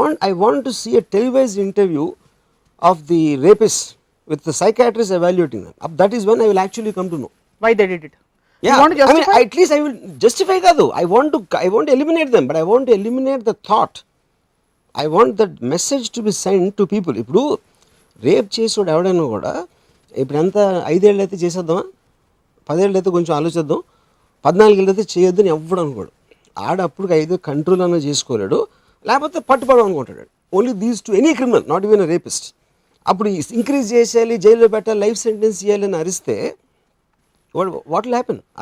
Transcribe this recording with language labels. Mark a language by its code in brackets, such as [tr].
[en] I want to see a televised interview of the rapist with the psychiatrist evaluating them. That is when I will actually come to know why they did it. Yeah, you want to justify? I mean, at least I will justify [te] kadu. [en] I want to eliminate them, but I want to eliminate the thought. I want that message to be sent to people. [te] Ippudu rape చేసోడు ఎవడైనా కూడా ఇప్పుడు ఎంత 5 ఏళ్ళు అయితే చేసేద్దామా, 10 ఏళ్ళు అయితే కొంచెం ఆలోచిద్దాం, 14 ఏళ్ళు అయితే చేయొద్దని ఎవ్వడు అనుకోడు. ఆడప్పుడు 5 కంట్రోల్ అన్న చేసుకోలేడు, లేకపోతే పట్టుపడం అనుకుంటాడు. [en] Only these to any criminal, not even a rapist. [te] అప్పుడు ఇంక్రీజ్ చేసేయాలి, జైల్లో పెట్టాలి, లైఫ్ సెంటెన్స్ చేయాలని అరిస్తే [en] What will happen?